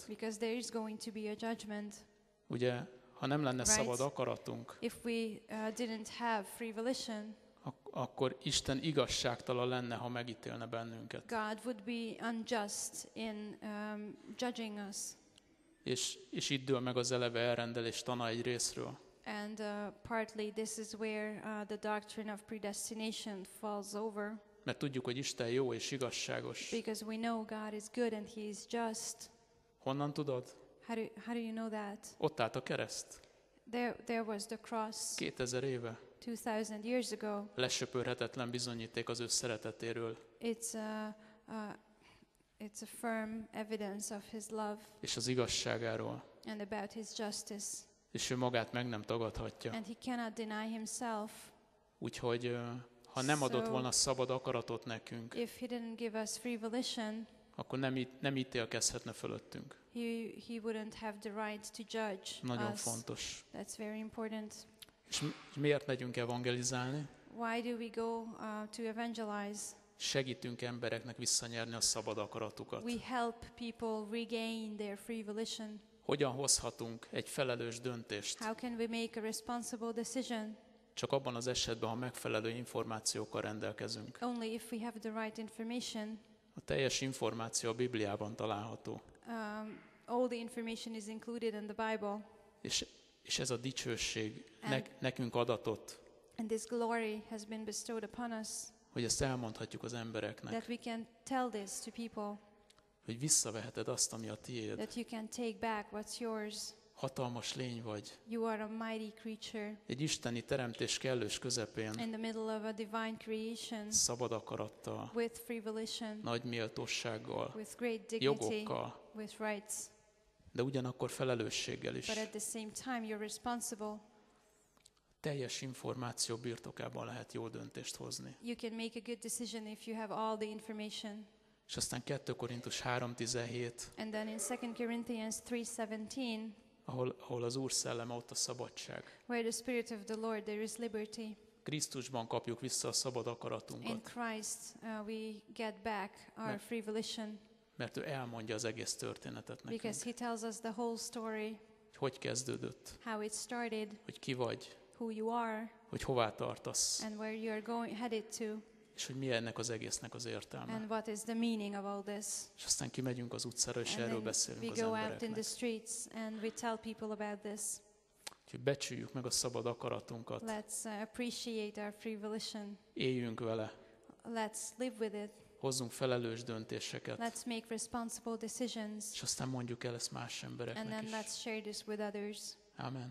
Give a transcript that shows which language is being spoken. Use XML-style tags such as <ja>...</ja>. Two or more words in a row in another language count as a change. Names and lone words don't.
<en>because there is going to be a judgment.</en> <hu>Ugye, ha nem lenne</hu> <en>Right.</en> <hu>szabad akaratunk,</hu> <en>If we didn't have free volition,</en> <hu>akkor Isten igazságtalan lenne, ha megítélne bennünket.</hu> <en>God would be unjust in judging us.</en> <hu>És itt dől meg az eleve elrendelés tana egy részről.</hu> <en>And partly this is where the doctrine of predestination falls over.</en> <hu>Mert tudjuk, hogy Isten jó és igazságos.</hu> <en>Because we know God is good and He is just.</en> <hu>Honnan tudod?</hu> <en>How do you know that?</en> <hu>Ott állt a kereszt.</hu> <en>There was the cross</en> <hu>2000 éve.</hu> <en>2000 years ago.</en> <hu>Lesöpörhetetlen bizonyíték az ő szeretetéről.</hu> <en>It's a firm evidence of His love.</en> <hu>És az igazságáról.</hu> <en>And about His justice.</en> <hu>És ő magát meg nem tagadhatja.</hu> <en>And He cannot deny Himself.</en> <hu>Úgyhogy ha nem adott volna szabad akaratot nekünk,</hu> <en>if He didn't give us free volition,</en> <hu>akkor nem ítélkezhetne fölöttünk.</hu> <en>He wouldn't have the right to judge</en> <hu>Nagyon</hu> <en>us.</en> <hu>fontos.</hu> <en>That's very important.</en> <hu>És miért megyünk evangelizálni?</hu> <en>Why do we go to evangelize?</en> <hu>Segítünk embereknek visszanyerni a szabad akaratukat.</hu> <en>We help people regain their free volition.</en> <hu>Hogyan hozhatunk egy felelős döntést?</hu> <en>How can we make a responsible decision?</en> <hu>Csak abban az esetben, ha megfelelő információkkal rendelkezünk.</hu> <en>Only if we have the right information.</en> <hu>A teljes információ a Bibliában található.</hu> <en>All the information is included in the Bible.</en> <hu>És ez a dicsőség nekünk adatott.</hu> <en>And this glory has been bestowed upon us.</en> <hu>Hogy ezt elmondhatjuk az embereknek.</hu> <en>That we can tell this to people.</en> <hu>Hogy visszaveheted azt, ami a tiéd.</hu> <en>That you can take back what's yours.</en> <hu>Hatalmas lény vagy.</hu> <en>You are a mighty creature.</en> <hu>Egy isteni teremtés kellős közepén.</hu> <en>In the middle of a divine creation.</en> <hu>Szabad akarattal.</hu> <en>With free volition.</en> <hu>Nagy méltósággal.</hu> <en>With great dignity.</en> <hu>Jogokkal.</hu> <en>With rights.</en> <hu>De ugyanakkor felelősséggel is.</hu> <en>But at the same time you're responsible.</en> <hu>Teljes információ birtokában lehet jó döntést hozni.</hu> <en>You can make a good decision if you have all the information.</en> <hu>És aztán 2 Korintus 3:17.</hu> <en>And then in 2 Corinthians 3:17.</en> <hu>Ahol az Úr szelleme, ott a szabadság.</hu> <en>Where the Spirit of the Lord, there is liberty.</en> <hu>Krisztusban kapjuk vissza a szabad akaratunkat.</hu> <en>In Christ we get back our free volition.</en> <hu>Mert ő elmondja az egész történetet nekünk.</hu> <en>Because He tells us the whole story.</en> <hu>Hogy kezdődött.</hu> <en>How it started.</en> <hu>Hogy ki vagy.</hu> <en>Who you are.</en> <hu>Hogy hová tartasz.</hu> <en>And where you are headed to.</en> <hu>És hogy mi ennek az egésznek az értelme.</hu> <en>And what is the meaning of all this?</en> <hu>És aztán kimegyünk az utcára, és erről beszélünk az embereknek. embereknek.</hu> <en>We go out in the streets and we tell people about this.</en> <hu>Úgyhogy becsüljük meg a szabad akaratunkat.</hu> <en>Let's appreciate our free volition.</en> <hu>Éljünk vele.</hu> <en>Let's live with it.</en> <hu>Hozzunk felelős döntéseket.</hu> <en>Let's make responsible decisions.</en> <hu>És aztán mondjuk el ezt más embereknek</hu> <en>and then</en> <hu>is.</hu> <en>let's share this with others. Amen.</en>